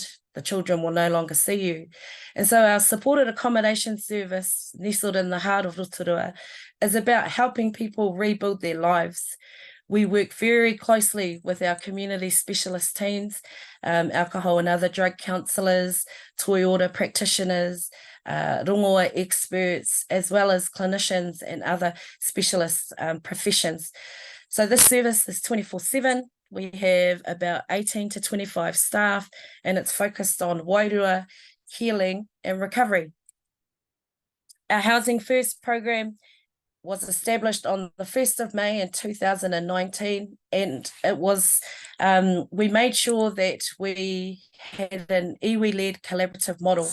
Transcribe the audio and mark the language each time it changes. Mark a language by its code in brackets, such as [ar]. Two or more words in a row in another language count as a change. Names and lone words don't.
[en] The children will no longer see you. And so our supported accommodation service, nestled in the heart of Rotorua, is about helping people rebuild their lives. We work very closely with our community specialist teams, alcohol and other drug counsellors, [mi] toi ora [en] practitioners, rongoa experts, as well as clinicians and other specialist professions. So this service is 24/7. We have about 18 to 25 staff, and it's focused on wairua, healing, and recovery. Our Housing First program was established on the 1st of May in 2019, and it was, we made sure that we had an iwi-led collaborative model.